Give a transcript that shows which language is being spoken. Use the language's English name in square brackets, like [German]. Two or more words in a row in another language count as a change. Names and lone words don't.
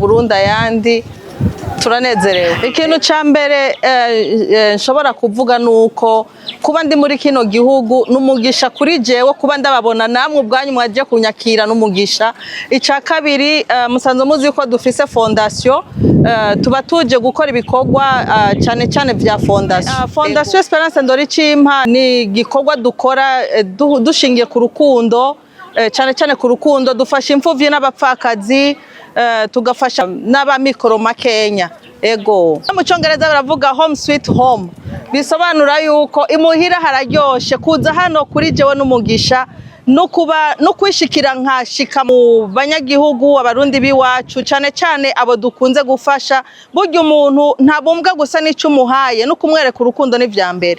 [Rundi] Burundi ayandi turanezerewe ikintu ca mbere nshobora kuvuga nuko kuba ndi muri kino gihugu n'umugisha kuri jewe kuba ndababona namwe ubwanyu mwaje kunyakira n'umugisha ica kabiri musanze muzi ko dufise fondation tuba tuje gukora ibikorwa cyane cyane vya fondation Esperance Ndoricimpa ni gikorwa dukora dushingiye ku rukundo cyane cyane ku rukundo dufasha imfuvyi n'abapfakazi tugafasha n'abamikoro makenya ego mu cyongereza baravuga [English] home sweet home [Rundi] bisobanura yuko imuhira hararyoshe kuza hano kuri jewe n'umugisha no kwishikira nkashika mu banyagihugu abarundi biwacu cyane cyane abo dukunze gufasha burya umuntu ntabumbwa gusa n'icyo umuhaye no kumwereka urukundo n'ivya mbere